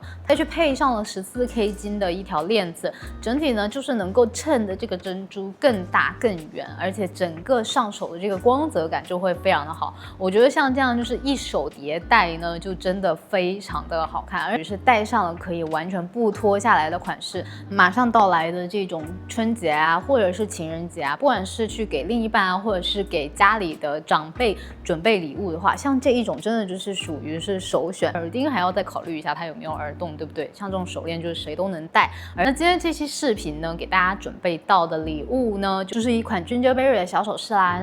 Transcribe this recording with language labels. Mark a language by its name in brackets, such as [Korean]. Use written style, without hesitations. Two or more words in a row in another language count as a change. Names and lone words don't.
[Chinese] 再去配上了14K 金的一條鏈子，整體呢就是能夠襯的這個珍珠更大更圓，而且整個上手的這個光澤感就會非常的好。我覺得像這樣就是一手疊戴呢，就真的非常的好看，而且是戴上了可以完全不脱下來的款式。馬上到來的這種春節啊，或者是情人節啊，不管是去給另一半啊，或者是給家裡的長輩準備禮物的話，像這一種真的就是屬於是首選。耳釘還要再考慮一下它有沒有耳洞，對不对？像这種手鏈就是誰都能戴。而那今天這期視頻呢，給大家準備到的禮物呢，就是一款 Gingerberry 的小首飾啦。